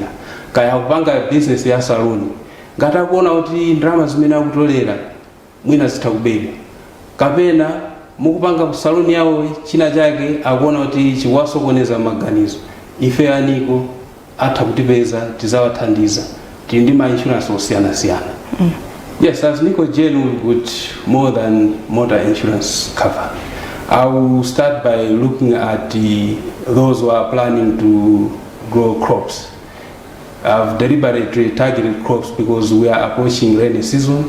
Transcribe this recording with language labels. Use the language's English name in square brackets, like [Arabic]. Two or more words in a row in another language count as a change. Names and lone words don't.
[Nyanja] Kaya kupanga business ya saluni, ngati akuona kuti ndalama zimene akutolera mwina zitakubeba. Kapena mukupanga saluni yawo china chake akuona kuti chikuwasokoneza maganizo. Ife Nico atha kutipeza tizawathandiza. Tili ndi ma insurance osiyana-siyana. [English] Yes, as Nico Geno, we've got more than motor insurance cover. I will start by looking at the those who are planning to grow crops. I've deliberately targeted crops because we are approaching rainy season.